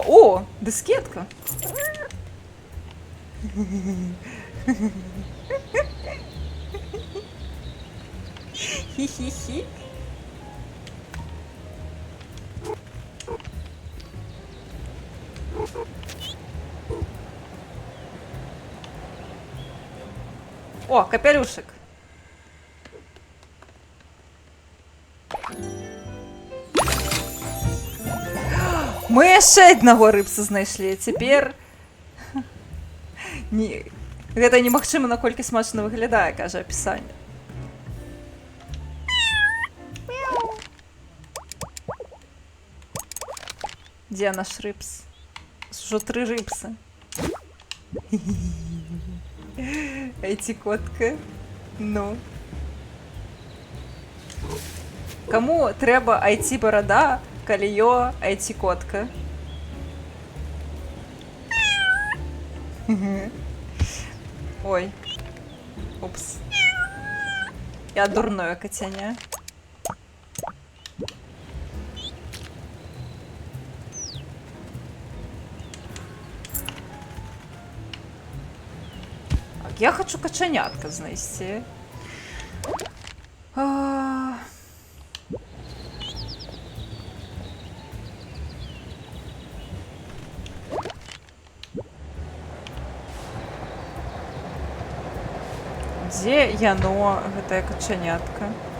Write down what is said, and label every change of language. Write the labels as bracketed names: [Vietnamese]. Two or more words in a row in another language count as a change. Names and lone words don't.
[Ukrainian] О, дискетка. Хі-хі-хі. О, капелюшек. [Belarusian] Мы яшчэ аднаго рыбса знайшлі. Цяпер гэта немагчыма, наколькі смачна выглядае, кажа апісанне. Дзе наш рыбс? Ужо 3 рыбса. Эти котка. [Ukrainian] Ну. Кому треба IT-борода, каліё, IT-котка? Ой. Упс. Я дурное котяня. Так, я хочу качанятка знайти. [Belarusian] Дзе яно, гэтая качанятка?